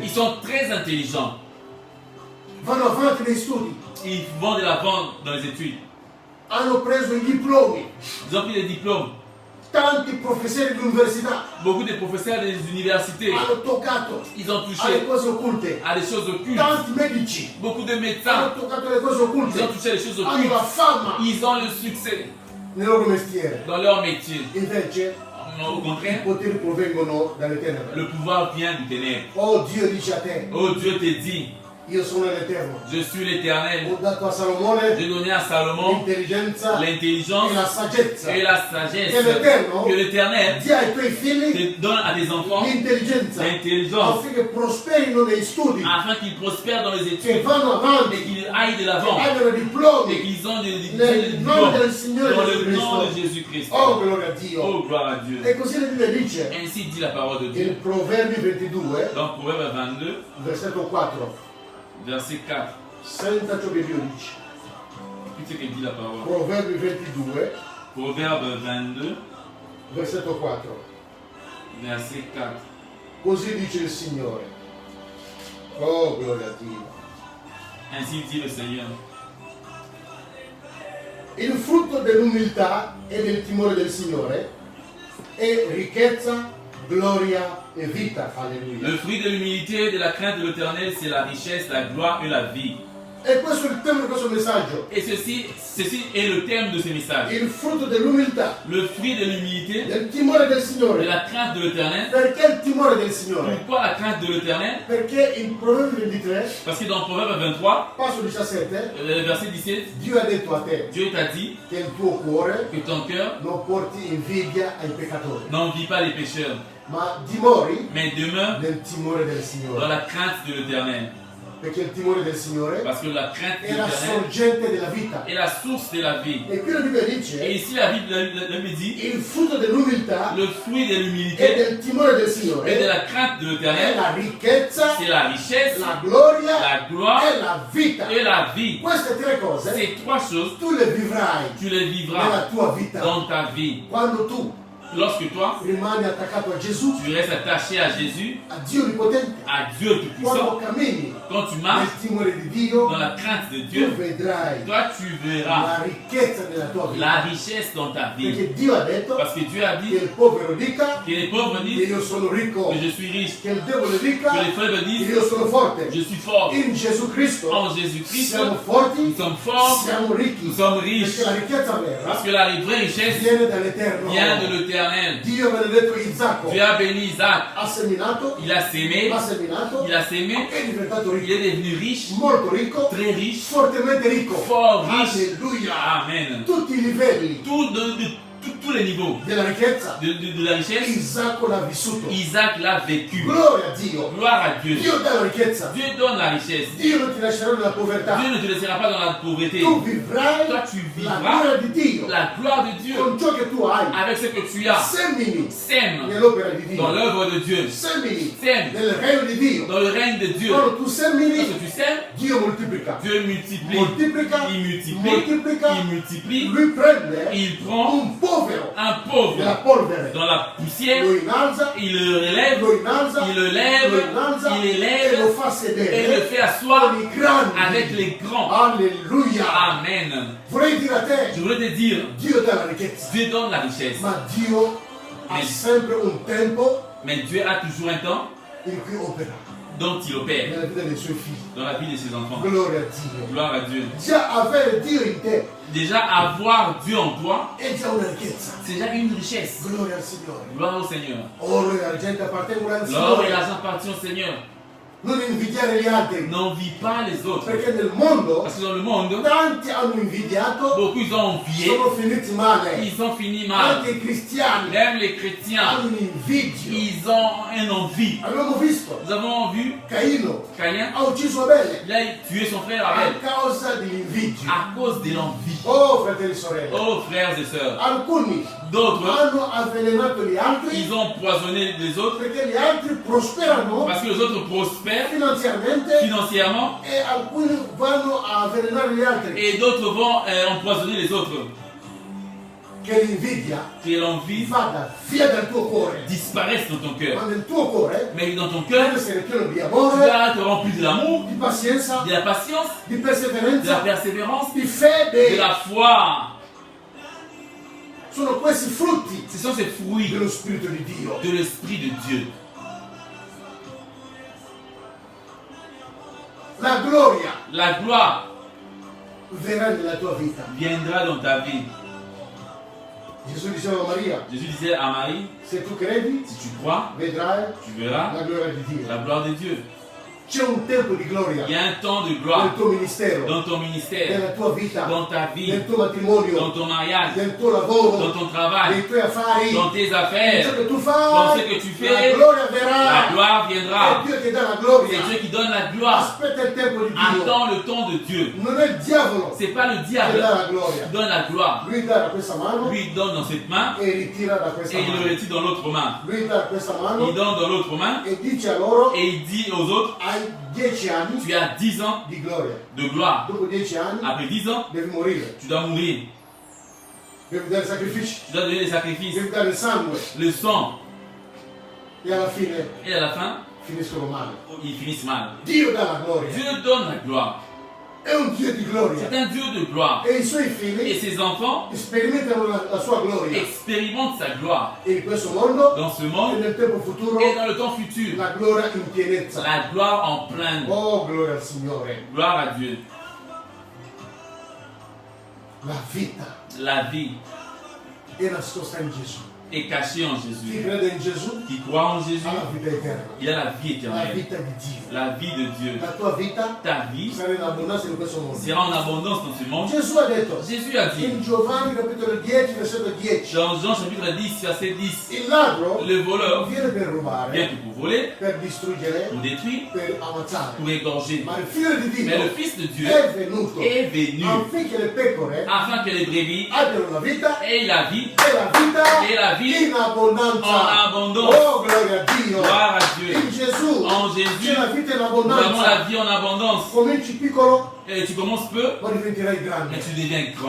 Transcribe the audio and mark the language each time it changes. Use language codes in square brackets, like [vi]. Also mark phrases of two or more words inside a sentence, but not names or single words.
[fr] Ils sont très intelligents. [it] vanno avanti nei studi, [fr] Ils vont de l'avant dans les études. [it] hanno preso i diplomi, [fr] Ils ont pris des diplômes. [it] tanti professori di università [fr] Beaucoup de professeurs des universités, [it] hanno toccato [fr] ils ont [it] alle [fr] touché [it] cose occulte, [fr] à des choses occultes. [it] tanti medici [fr] Beaucoup de [it] hanno [fr] médecins, [it] toccato alle cose [fr] ils ont [it] occulte, [fr] touché à des choses [it] hanno [fr] occultes. [it] la fama [fr] Ils ont le succès [it] nel loro mestiere. [fr] dans leur métier. [it] Invece [fr] Au [it] i [fr] contraire, [it] poteri provengono dalle tenebre. [fr] le pouvoir vient du ténèbre. [it] Oh, Dio dice a te, [fr] Oh, Dieu te dit, [it] io sono l'Eterno. [fr] je suis l'Éternel. [it] Ho dato a Salomone [fr] J'ai donné à Salomon [it] l'intelligenza [fr] l'intelligence [it] e la saggezza. [fr] et la sagesse. Que l'Éternel Que l'Éternel [it] Dia ai tuoi figli [fr] te donne à tes enfants [it] l'intelligenza [fr] l'intelligence [it] affinché prosperino nei studi, [fr] afin qu'ils prospèrent dans les [it] che [fr] études [it] vanno [fr] et [it] avanti, [fr] qu'ils aillent de [it] che [fr] l'avant [it] abbiano [fr] et [it] diplomi. [fr] qu'ils ont des [it] Nel [fr] diplômes [it] nome del Signore [fr] dans [it] Gesù [fr] le nom de [it] Cristo. [fr] Jésus-Christ. [it] Oh, gloria a Dio. [fr] Oh, gloire à Dieu. [it] E così la Bibbia dice [fr] Ainsi dit la parole de [it] in [fr] Dieu. [it] Proverbi 22, [fr] Dans Proverbe 22, [it] versetto 4, [fr] verset 4. [it] senta ciò che Dio dice. [fr] Écoutez ce que dit la parole. [it] Proverbi 22, [fr] Proverbe 22, [it] versetto 4. [fr] verset 4. [it] Così dice il Signore. Oh, gloria a Dio. [fr] Ainsi dit le Seigneur. [it] Il frutto dell'umiltà e del timore del Signore è ricchezza, gloria e vita. Alleluia. [fr] Le fruit de l'humilité et de la crainte de l'Éternel, c'est la richesse, la gloire et la vie. [it] E questo è il tema di questo messaggio. [fr] Et ceci est le thème de ce message. [it] Il frutto dell'umiltà, [fr] Le fruit de l'humilité, [it] del timore del [fr] de [it] Signore. [fr] la crainte de l'Éternel. [it] Perché il timore del Signore? [fr] Pourquoi la crainte de l'Éternel? [it] Perché in Proverbi 23, [fr] Parce que dans Proverbe 23, [it] passo 17, [fr] verset 17, [it] Dio ha detto a te [fr] Dieu t'a dit [it] che il tuo cuore [fr] que ton cœur [it] non porti invidia ai peccatori, [fr] n'envie pas les pécheurs, [it] ma dimori [fr] mais demeure [it] nel timore del [fr] dans [it] Signore. [fr] la crainte de l'Éternel. [it] Perché il timore del Signore [fr] Parce que la crainte de [it] è la [fr] l'Éternel [it] sorgente della vita. [fr] est la source de la vie. [it] E qui la Bibbia [fr] Et [it] dice [fr] ici, la Bible dit, [it] il frutto dell'umiltà [fr] le fruit de [it] e [fr] l'humilité [it] del timore del [fr] et de [it] Signore [fr] la crainte de [it] è [fr] l'Éternel, [it] la ricchezza, [fr] c'est la richesse, [it] la gloria [fr] la gloire [it] e la vita. [fr] et la vie. [it] Queste tre cose [fr] Ces trois choses, [it] tu le vivrai [fr] tu les [it] nella [fr] vivras [it] tua vita [fr] dans ta vie. [it] quando tu [fr] Lorsque toi, [it] rimani attaccato a Gesù, [fr] tu restes attaché à Jésus, [it] a Dio Onnipotente, [fr] à Dieu Tout-Puissant, [it] quando cammini [fr] quand tu [it] nel [fr] marches [it] timore di Dio, [fr] dans la crainte de [it] tu [fr] Dieu, [it] vedrai [fr] toi tu verras [it] la ricchezza della tua vita. [fr] la richesse dans ta vie. [it] Perché Dio ha detto [fr] Parce que Dieu a [it] che [fr] dit [it] il povero dica [fr] que les pauvres [it] che [fr] disent [it] io sono ricco, [fr] que je suis riche, [it] che il debole dica [fr] que les faibles [it] che [fr] disent [it] io sono forte. [fr] je suis fort. [it] In Gesù Cristo [fr] En Jésus-Christ, [it] siamo forti, [fr] nous sommes forts, [it] siamo ricchi. [fr] nous sommes riches. [it] Perché la ricchezza vera [fr] Parce que la vraie richesse [it] viene dall'Eterno. [fr] vient de l'Éternel. [it] Dio ha benedetto Isacco, [fr] Dieu a béni Isaac, [it] ha seminato, [fr] il a sémé, [it] è diventato [fr] il [it] ricco, [fr] est devenu riche, [it] molto ricco, [fr] très riche, [it] fortemente ricco. [fr] fort riche. Alleluia. Amen. [it] Tutti i livelli [fr] Tous les niveaux [it] della ricchezza [fr] de la richesse, [it] Isacco l'ha vissuto. [fr] Isaac l'a vécu. [it] Gloria a Dio. [fr] Gloire à Dieu. [it] Dio dà la ricchezza. [fr] Dieu donne la richesse. [it] Dio non ti lascerà nella povertà. [fr] Dieu ne te laissera pas dans la pauvreté. [it] Tu vivrai [fr] Toi, tu [it] la [fr] vivras [it] gloria di Dio [fr] la gloire de Dieu [it] con ciò che tu hai. [fr] avec ce que tu as. [it] Semini [fr] Sème [it] nell'opera di [fr] dans [it] Dio. [fr] l'œuvre de Dieu. [it] Semini [fr] Sème [it] nel regno di Dio. [fr] dans le règne de Dieu. [it] Quando tu semini, [fr] Lorsque tu sèmes, [it] Dio moltiplica. [fr] Dieu multiplie. [it] Moltiplica, [fr] Il multiplie. [it] moltiplica. [fr] Il multiplie. [it] Lui prende [fr] Il prend [it] un povero [fr] un pauvre [it] nella polvere, [fr] dans la poussière, [it] lo innalza, [fr] il le relève, [it] lo innalza, [fr] il le lève, [it] lo innalza [fr] il [it] e lo [fr] élève [it] fa [fr] et le [it] sedere [fr] fait asseoir [it] con i grandi. [fr] avec les grands. Alleluia. Amen. [it] Vorrei dire a [fr] Je [it] te, [fr] voulais te dire, [it] Dio dà la ricchezza, [fr] Dieu donne la richesse, [it] ma Dio ha [fr] Mais- [it] sempre un tempo [fr] mais Dieu a toujours un temps [it] in cui opera [fr] dont il opère [it] nella vita dei suoi figli. [fr] dans la vie de ses enfants. [it] Gloria a Dio. [fr] Gloire à Dieu. [it] Già avere Dio in te [fr] Déjà, avoir Dieu en toi, [it] è già una ricchezza. [fr] c'est déjà une richesse. [it] Gloria al Signore. [fr] Gloire au Seigneur. [it] Oro e argento appartengono al [fr] L'or et [it] Signore. [fr] l'argent appartiennent au Seigneur. [it] Non invidiare gli altri, [fr] N'envie pas les autres. [it] perché nel mondo [fr] Parce que dans le monde, [it] tanti hanno invidiato, [fr] beaucoup ils ont envié, [it] sono finiti male. [fr] ils ont fini mal. [it] Anche i cristiani [fr] Même les chrétiens, [it] hanno un'invidia. [fr] ils ont un envie. [it] Abbiamo visto [fr] Nous avons vu [it] Caino [fr] Caïn, [it] ha ucciso Abele [fr] il a tué son frère [it] a [fr] Abel [it] causa dell'invidia. [fr] à cause de l'envie. [it] Oh fratelli e sorelle, [fr] Oh frères et sœurs, [it] alcuni [fr] d'autres, [it] hanno avvelenato gli altri [fr] ils ont poisonné les autres [it] perché gli altri prosperano [fr] parce que les autres prospèrent [it] finanziariamente [fr] financièrement [it] e alcuni vanno a avvelenare gli altri. [fr] et d'autres vont empoisonner les autres. [it] Che l'invidia [fr] Que l'envie [it] vada via dal tuo cuore. [fr] disparaisse dans ton cœur. [it] Ma nel tuo cuore [fr] Mais dans ton [it] deve [fr] cœur, [it] essere pieno di [fr] tu [it] amore, [fr] dois être rempli de l'amour, [it] di pazienza, [fr] de la patience, [it] di [fr] de la [it] perseveranza, [fr] persévérance, [it] di [fr] de [it] fede. [fr] la foi. [it] Sono questi frutti [fr] Ce sont ces fruits [it] dello Spirito di Dio. [fr] de l'Esprit de Dieu. [it] La gloria [fr] La gloire [it] verrà nella tua vita. [fr] viendra dans ta vie. [it] Gesù diceva a Maria, [fr] Jésus disait à Marie, [it] se tu credi, [fr] si tu crois, [it] vedrai [fr] tu verras [it] la gloria di Dio. [fr] la gloire de Dieu. [it] C'è un tempo di gloria [fr] Il y a un temps de [it] nel [fr] gloire [it] tuo ministero, [fr] dans ton ministère, [it] nella tua vita, [fr] dans ta vie, [it] nel tuo [fr] dans [it] matrimonio, [fr] ton mariage, [it] nel tuo [fr] dans [it] lavoro, [fr] ton travail, [it] nei tuoi affari, [fr] dans tes [it] in ciò [fr] affaires, [it] che tu [fr] dans [it] fai. [fr] ce que tu [it] La [fr] fais. [it] gloria [fr] La [it] verrà. [fr] gloire [it] È [fr] viendra. [it] Dio che dà la [fr] C'est [it] gloria. [fr] Dieu qui donne la gloire. [it] Aspetta il tempo di Dio. [fr] Attends le temps de Dieu. [it] Non è il diavolo [fr] C'est pas le [it] che [fr] diable [it] dà la [fr] qui [it] gloria. [fr] donne la gloire. [it] Lui dà da questa mano [fr] Lui il donne dans cette main [it] e ritira da questa [fr] et il le [it] mano. [fr] retire dans l'autre main. [it] Lui dà da questa mano [fr] Il donne dans l'autre main [it] e dice a loro: [fr] et il dit aux autres, [it] hai 10 anni [fr] tu as 10 ans [it] di gloria. [fr] de gloire. [it] Dopo 10 anni [fr] Après 10 ans, [it] devi morire, [fr] tu dois mourir. [it] devi dare sacrifici, [fr] Tu dois donner des sacrifices, [it] devi dare il sangue [fr] le sang. [it] e alla fine [fr] Et à la fin, [it] finiscono male. [fr] ils finissent mal. [it] Dio dà la gloria, [fr] Dieu donne la gloire. [it] è un Dio di gloria [fr] C'est un Dieu de gloire. [it] e i suoi [fr] Et [it] figli [fr] ses enfants [it] sperimentano la sua gloria [fr] expérimentent sa gloire [it] e in questo mondo [fr] dans ce [it] e [fr] monde [it] nel tempo futuro [fr] et dans le temps futur. [it] la gloria in pienezza. [fr] La gloire en plein. [it] Oh, gloria al Signore. [fr] Gloire à Dieu. [it] La vita [fr] La vie [it] è nascosta in Gesù. [fr] est cachée en [it] Chi [fr] Jésus. [it] crede in Gesù [fr] Qui croit en Jésus, [it] ha la vita eterna, [fr] il a la vie [it] la [fr] éternelle. [it] vita di Dio. [fr] La vie de Dieu. [it] La tua vita [fr] Ta vie [it] sarà in abbondanza in questo mondo. [fr] sera en abondance dans ce monde. [it] Gesù ha detto [fr] Jésus a dit [it] in Giovanni capitolo 10 versetto 10: [fr] dans Jean chapitre 10, verset 10, [it] il ladro [fr] le voleur [it] viene per [fr] vient [it] rubare, [fr] que pour voler, [it] per distruggere, [fr] pour détruire, [it] per ammazzare. [fr] pour égorger. [it] Ma il figlio di [fr] Mais le [it] Dio [fr] Fils de Dieu [it] è venuto [fr] est venu [it] affinché le pecore [fr] afin que les brebis [it] abbiano la vita [fr] aient la vie [it] e la vita [fr] et la vie [it] in abbondanza. [fr] en abondance. [it] Oh, gloria a Dio. [fr] Gloire à Dieu. [it] In Gesù [fr] En [it] c'è [fr] Jésus, [it] la vita in [fr] nous avons la [it] abbondanza. [fr] vie en abondance. [it] Cominci piccolo [fr] Et tu commences peu, [it] ma diventerai [fr] mais [it] grande. [fr] tu deviens grand.